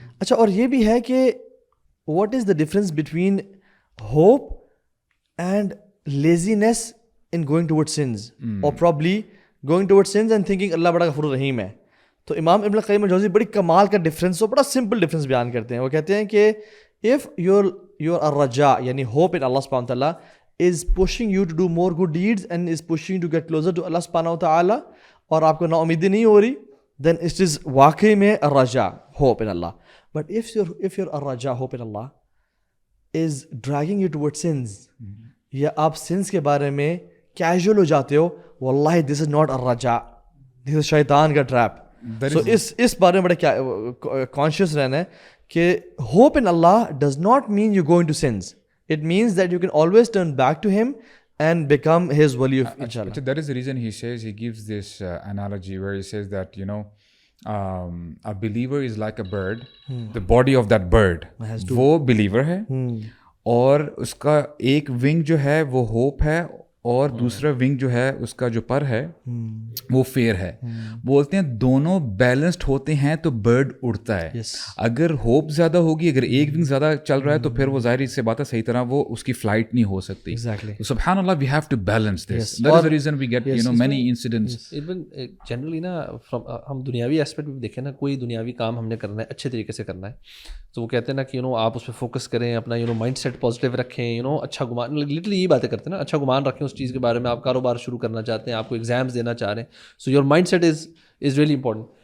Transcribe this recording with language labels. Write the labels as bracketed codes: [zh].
[ur] اچھا, اور یہ بھی ہے کہ [en] what is the difference between hope and laziness in going toward sins, اور probably going toward sins and thinking [ur] اللہ بڑا غفور الرحیم ہے. تو امام ابن القیم الجوزی بڑی کمال کا ڈفرینس اور بڑا سمپل ڈفرینس بیان کرتے ہیں. وہ کہتے ہیں کہ [en] if your الرجاء یعنی hope in Allah subhanahu wa ta'ala is pushing you to do more good deeds and is pushing you to get closer to Allah subhanahu wa ta'ala, [ur] اور آپ کو نا امیدی نہیں ہو رہی, [en] then it is [ur] واقعی میں [en] الرجاء, hope in Allah. But if your الرجاء, hope in Allah is dragging you towards sins, [ur] یا آپ [en] sins [ur] کے بارے میں [en] casual [ur] ہو جاتے ہو, [en] واللہ this is not الرجاء, this is [ur] شیطان کا [en] trap. So [ur] اس بارے میں بڑا کانشیس رہنا ہے کہ [en] hope in Allah does not mean you go into sins. It means that you can always turn back to Him and become His wali of inshallah. That is the reason he says, he gives this analogy where he says that, you know, a believer is like a bird. The body of that bird, [ur] وہ believer ہے, اور اس کا ایک wing جو ہے وہ hope ہے, اور دوسرا ونگ جو ہے اس کا جو پر ہے وہ فیئر ہے. بولتے ہیں دونوں بیلنسڈ ہوتے ہیں تو برڈ اڑتا ہے. اگر ہوپ زیادہ ہوگی, اگر ایک ونگ زیادہ چل رہا ہے تو پھر وہ ظاہر سے بات ہے صحیح طرح وہ اس کی فلائٹ نہیں ہو سکتی. [en] سبحان اللہ, we have to balance this. That is the reason we get, you know, many incidents. [ur] Even generally نا ہم دنیاوی اسپیکٹ بھی دیکھیں نا, کوئی دنیاوی کام ہم نے کرنا ہے اچھے طریقے سے کرنا ہے, تو وہ کہتے ہیں نا کہ آپ اس پہ فوکس کریں, اپنا مائنڈ سیٹ پازیٹیو رکھیں, اچھا گمان, لٹرلی یہی باتیں کرتے ہیں نا, اچھا گمان رکھیں اس چیز کے بارے میں. آپ کاروبار شروع کرنا چاہتے ہیں, آپ کو ایگزامس دینا چاہ رہے ہیں, [en] So your mind set is really important.